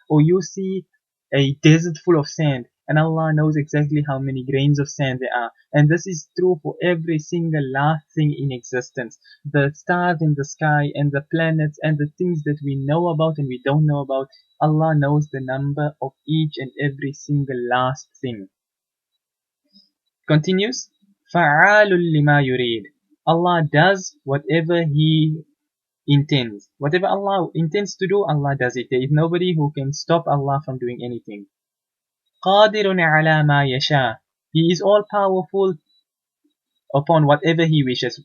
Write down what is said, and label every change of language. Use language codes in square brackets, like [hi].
[en] Or you see a desert full of sand, and Allah knows exactly how many grains of sand there are. And this is true for every single last thing in existence. The stars in the sky and the planets and the things that we know about and we don't know about, Allah knows the number of each and every single last thing. Continues, [ar] فَعَالٌ لِمَا يُرِيدُ. [en] Allah does whatever He intends. Whatever Allah intends to do, Allah does it. There is nobody who can stop Allah from doing anything. [ar] قَادِرٌ عَلَى مَا يَشَاءُ. [en] He is all powerful upon whatever He wishes.